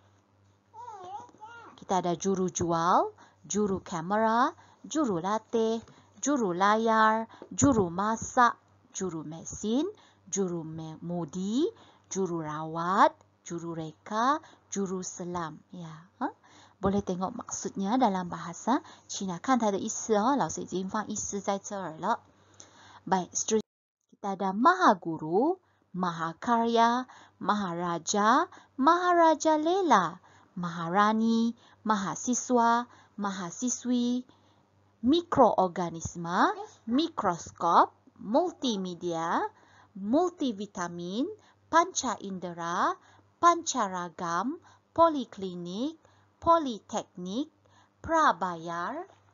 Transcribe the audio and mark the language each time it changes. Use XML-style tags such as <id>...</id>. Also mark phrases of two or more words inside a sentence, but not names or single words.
<ms>Kita ada juru jual, juru kamera, juru latih, juru layar, juru masak, juru mesin, juru mudi, juru rawat, juru reka, juru selam. Ya, boleh tengok maksudnya dalam bahasa Cina.</ms> <zh>看它的意思哦，老师已经放意思在这儿了。</zh> <ms>Baik, seterusnya kita ada Mahaguru, Mahakarya, Maharaja, Maharaja Lela, Maharani, Mahasiswa, Mahasiswi, mikroorganisma, mikroskop, multimedia, multivitamin, panca indera, pancaragam, poliklinik, politeknik, prabayar,</ms>